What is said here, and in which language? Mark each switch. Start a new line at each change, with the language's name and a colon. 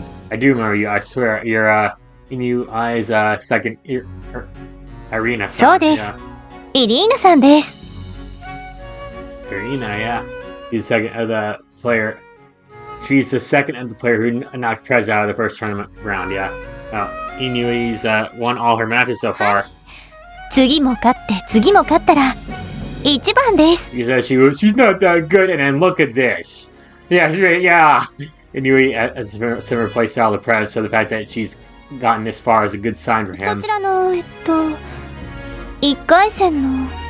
English: I do remember you, I swear. You're Inui's second Irina-san. Yeah.
Japanese: Irina-san です。
English: Irina, yeah. She's the second of the player. She's the second of the player who knocked Trez out of the first tournament round, yeah. Inui's won all her matches so far.
Japanese: 次も勝って次も勝ったら一番です。
English: She said she's not that good, and then look at this. Yeah, yeah. Inui has a similar playstyle to Prez, so the fact that she's gotten this far is a good sign for him.
Japanese: そちらの1回戦の